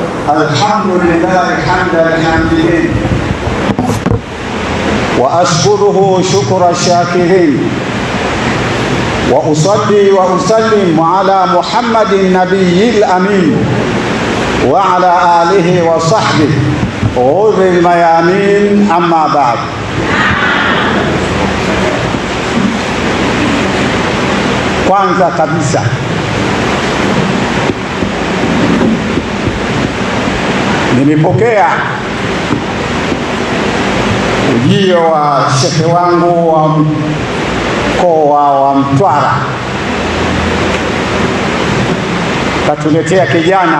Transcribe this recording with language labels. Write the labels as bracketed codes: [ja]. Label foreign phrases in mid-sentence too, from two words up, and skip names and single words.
[ar] الحمد لله حمد الحامدين وأشكره شكر الشاكرين وأصلي وأسلم على محمد النبي الأمين وعلى آله وصحبه غر الميامين. أما بعد، [sw] kwanza kabisa nilipokea ujio wa shekhe wangu wa mkoa wa Mtwara, katuletea kijana.